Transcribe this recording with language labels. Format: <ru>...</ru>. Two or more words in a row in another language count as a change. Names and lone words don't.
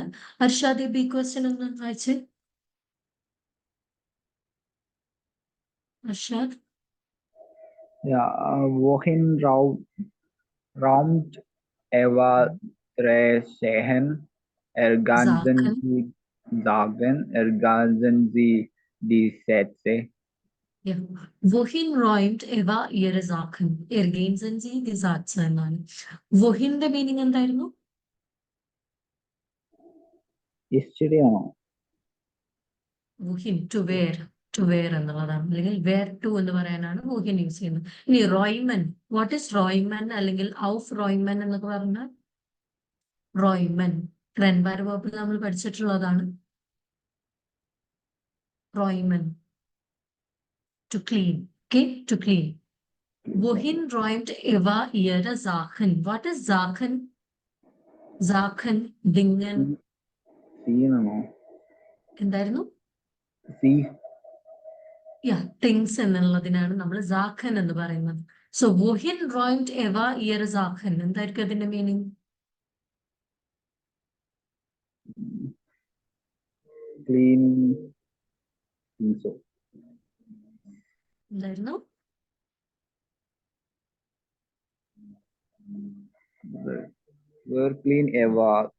<ml>അർഷാദ് ബി ക്വസ്റ്റ്യൻ ഒന്ന് വായിച്ച്. അർഷാദ്.</ml> <de>Wohin raumt Eva Sehen? Ergänzen Sie die Sätze? Wohin räumt Eva ihre Sachen? Ergänzen Sie die Sätze</de> <ml>എന്നാണ്. വൊഹിന്റെ മീനിങ് എന്തായിരുന്നു? ശരിയാണോ? വൊഹിൻ</ml> <en>to where</en> <ml>എന്നുള്ളതാണ്, അല്ലെങ്കിൽ</ml> <en>where to</en> <ml>എന്ന് പറയാനാണ് വൊഹിൻ യൂസ് ചെയ്യുന്നത്. ഇനി റോയ്മൻ,</ml> <en>what is</en> <ml>റോയ്മൻ അല്ലെങ്കിൽ</ml> <de>auf räumen</de> <ml>എന്നൊക്കെ പറഞ്ഞാൽ</ml> <de>räumen trennbar</de> <ml>വേർബിൽ നമ്മൾ പഠിച്ചിട്ടുള്ളതാണ്.</ml> <en>റോയ്മൻ to clean. Okay, to clean.</en> <de>Wohin räumt Eva ihre Sachen?</de> <en>What is Sachen?</en> <de>Sachen, Dingen.</de> <ml>എന്തായിരുന്നു? തിങ്സ് എന്നുള്ളതിനാണ് നമ്മൾ സാഖൻ എന്ന് പറയുന്നത്.</ml> <de>സോ wohin räumt Eva ihre Sachen?</de> <ml>എന്തായിരിക്കും അതിന്റെ മീനിങ്? എന്തായിരുന്നു?</ml> <en>Clean Eva.</en>